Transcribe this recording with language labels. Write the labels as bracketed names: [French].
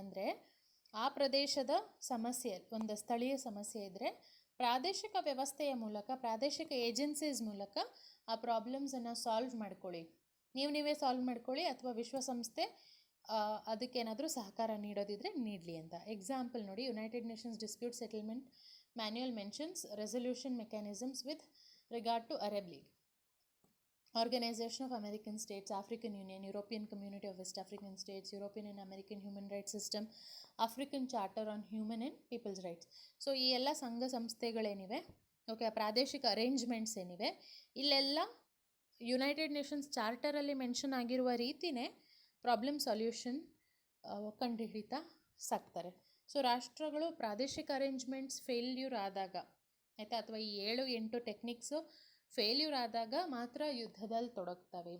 [Kannada] ಅಂದರೆ ಆ ಪ್ರದೇಶದ ಸಮಸ್ಯೆ, ಒಂದು ಸ್ಥಳೀಯ ಸಮಸ್ಯೆ ಇದ್ದರೆ ಪ್ರಾದೇಶಿಕ ವ್ಯವಸ್ಥೆಯ ಮೂಲಕ, ಪ್ರಾದೇಶಿಕ ಏಜೆನ್ಸೀಸ್ ಮೂಲಕ ಆ ಪ್ರಾಬ್ಲಮ್ಸನ್ನು ಸಾಲ್ವ್ ಮಾಡ್ಕೊಳ್ಳಿ, ನೀವೇ ಸಾಲ್ವ್ ಮಾಡ್ಕೊಳ್ಳಿ, ಅಥವಾ ವಿಶ್ವಸಂಸ್ಥೆ ಅದಕ್ಕೇನಾದರೂ ಸಹಕಾರ ನೀಡೋದಿದ್ರೆ ನೀಡಲಿ ಅಂತ. ಎಕ್ಸಾಂಪಲ್ ನೋಡಿ, [English] United Nations dispute settlement manual mentions resolution mechanisms with regard to Arab League, Organization of American States, African Union, European Community of West African States, European and American Human Rights System, African Charter on Human and People's Rights. [Kannada] So ಈ ಎಲ್ಲ ಸಂಘ ಸಂಸ್ಥೆಗಳೇನಿವೆ, okay, ಪ್ರಾದೇಶಿಕ arrangements ಏನಿವೆ, ಇಲ್ಲೆಲ್ಲ United Nations ಚಾರ್ಟರಲ್ಲಿ mention ಆಗಿರುವ ರೀತಿಯೇ problem solution ಕಂಡುಹಿಡಿತಾ ಸಾಕ್ತಾರೆ. So ರಾಷ್ಟ್ರಗಳು ಪ್ರಾದೇಶಿಕ ಅರೇಂಜ್ಮೆಂಟ್ಸ್ ಫೇಲ್ಯೂರ್ ಆದಾಗ, ಆಯಿತಾ, ಅಥವಾ ಈ 7-8 ಟೆಕ್ನಿಕ್ಸು ಫೇಲ್ಯೂರ್ ಆದಾಗ ಮಾತ್ರ ಯುದ್ಧದಲ್ಲಿ ತೊಡಗ್ತವೆ.